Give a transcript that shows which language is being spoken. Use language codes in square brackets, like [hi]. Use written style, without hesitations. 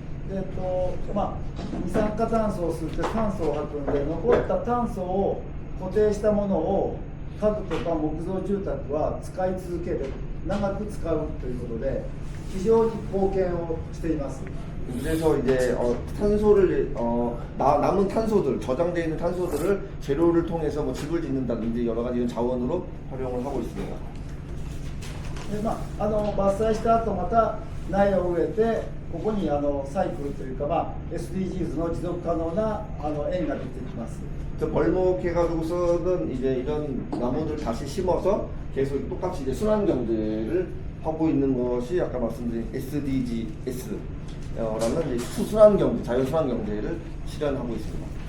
[ja] 二酸化炭素を吸って酸素を吐くので、残った炭素を固定したものを家具とか木造住宅は使い続ける、長く使うということで非常に貢献をしています。 [ko] 그래서 이제 탄소를 남은 탄소들, 저장되어 있는 탄소들을 재료를 통해서 뭐 집을 짓는다든지 여러 가지 자원으로 활용을 하고 있습니다. [ja] で伐採した後また苗を植えて、ここにサイクルというか、SDGs の持続可能な園が出てきます。 [ko] 벌목해가지고서는 이제 이런 나무들을 다시 심어서 계속 똑같이 이제 순환 경제를 하고 있는 것이 아까 말씀드린 SDGs라는 순환 경제, 자연 순환 경제를 실현하고 있습니다.